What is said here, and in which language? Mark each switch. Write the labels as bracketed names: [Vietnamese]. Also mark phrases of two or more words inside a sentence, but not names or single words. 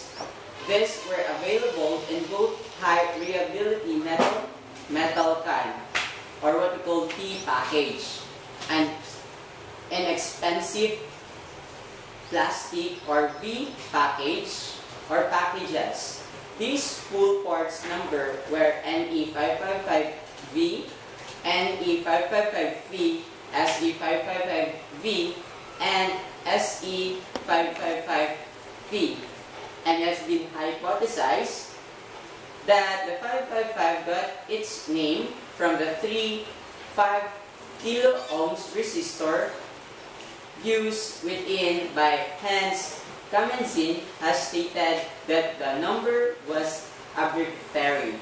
[English] These were available in both high reliability metal can, or what we call P package, and inexpensive plastic or V package or packages. These full parts number were NE555V, NE555V, SE555V, and SE555V. And it has been hypothesized that the 555 got its name from the 5 kilo ohms resistor used within by Hans Kamensin has stated that the number was arbitrary.